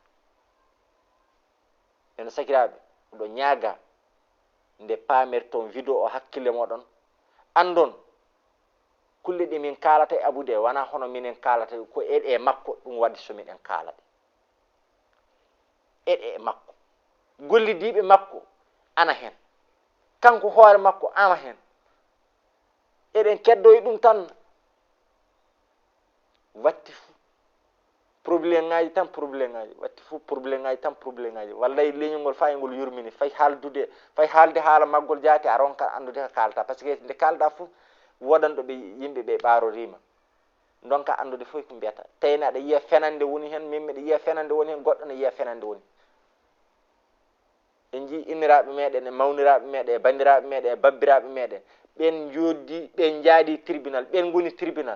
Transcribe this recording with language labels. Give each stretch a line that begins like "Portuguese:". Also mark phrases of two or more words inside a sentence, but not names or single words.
Fula: En sakiraɓe ɗo ñaaga nde pamerton vidéo o hakkille moɗon andon kulle ɗi min kalata e abude wana hono minen kalata ko eɗe makko ɗum waɗi so minen kalade eɗe makko, gollidiɓe makko ana hen, kanko hoore makko ana hen, eɗen keddoyi ɗum tan. Watti fu probléme ngaji tan, probléme ngaji watti fu probléme ngaji tan, probléme ngaji. Wallahi leñol ngol fa e ngol yurmini fay haalde haala maggol jaati a ronka andude ko kalata,
French: par ce que
Fula: nde kalda fu wodan ɗo ɓe yimɓe ɓe ɓarorima donka andude fof ko mbiyata. Tawni aɗa yiya fenande woni hen, min miɗa yiya fenande woni hen, goɗɗo ne yiya fenande woni. En jii inniraɓe meɗen e mawniraɓe meɗen e bandiraɓe meɗen e babbiraɓe meɗen ɓen joddi ɓen jaadi tribunal, ɓen goni tribunal.